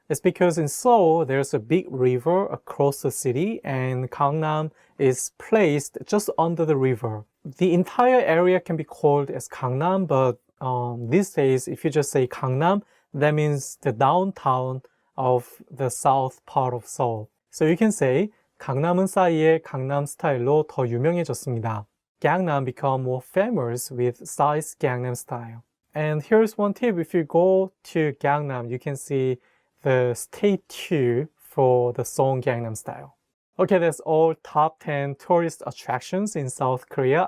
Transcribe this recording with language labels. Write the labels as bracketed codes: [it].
[en] It's because in Seoul, there's a big river across the city and Gangnam is placed just under the river. The entire area can be called as Gangnam, but these days, if you just say Gangnam, that means the downtown of the south part of Seoul. So you can say [ko] 강남은 싸이의 강남 스타일로 더 유명해졌습니다. [en] Gangnam become more famous with Psy's Gangnam Style. And here's one tip. If you go to Gangnam, you can see the statue for the song Gangnam Style. Okay, that's all top 10 tourist attractions in South Korea.